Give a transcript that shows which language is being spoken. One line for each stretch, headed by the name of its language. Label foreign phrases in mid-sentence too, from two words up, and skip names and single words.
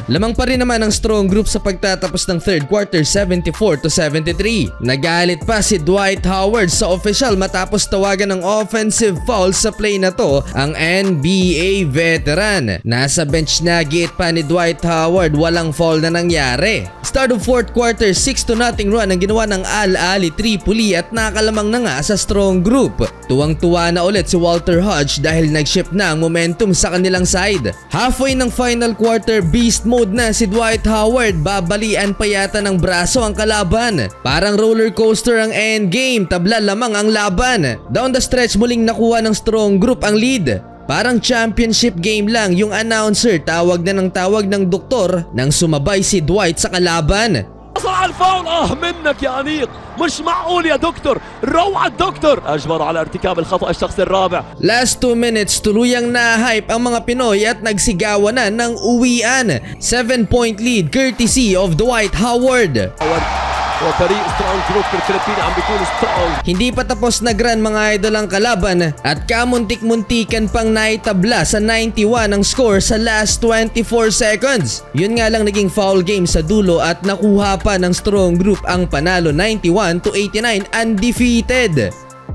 Filipino: Lamang pa rin naman ang Strong Group sa pagtatapos ng
English: third quarter,
Filipino: 74-73. Nagalit pa si Dwight Howard sa official matapos tawagan ng
English: offensive foul
Filipino: sa play na to ang
English: NBA veteran.
Filipino: Nasa bench na giit pa ni Dwight Howard, walang foul na nangyari.
English: Start of fourth quarter,
Filipino: 6-0 run ang ginawa ng Al Ahly Tripoli at nakalamang na nga sa Strong Group. Tuwang-tuwa na ulit si Walter Hodge dahil nag-shift na ang momentum sa kanilang side. Halfway ng
English: final quarter, beast mode
Filipino: na si Dwight Howard. Babalian pa yata ng braso ang kalaban. Parang
English: roller coaster
Filipino: ang endgame, tabla lamang ang laban.
English: Down the stretch,
Filipino: muling nakuha ng Strong Group ang lead. Parang
English: championship game
Filipino: lang, yung announcer tawag na ng tawag ng doktor nang sumabay si Dwight sa kalaban.
Arabic: حصل على الفاول. منك يا أنيق، مش معقول يا دكتور، روعة الدكتور، أجبر على ارتكاب الخطأ الشخصي الرابع.
English: Last 2 minutes,
Filipino: tuluyang na-hype ang mga Pinoy at nagsigawan na ng uwian.
English: 7-point lead courtesy of Dwight Howard.
Arabic: وفريق سترونج جروب الفلبيني عم بيكون سترونج.
Filipino: Hindi pa tapos nag-run mga idol ang kalaban at kamuntik-muntikan pang naitabla sa 91 ang score sa
English: last 24 seconds.
Filipino: Yun nga lang naging
English: foul game
Filipino: sa dulo at nakuha pa ng Strong Group ang panalo 91-89 undefeated.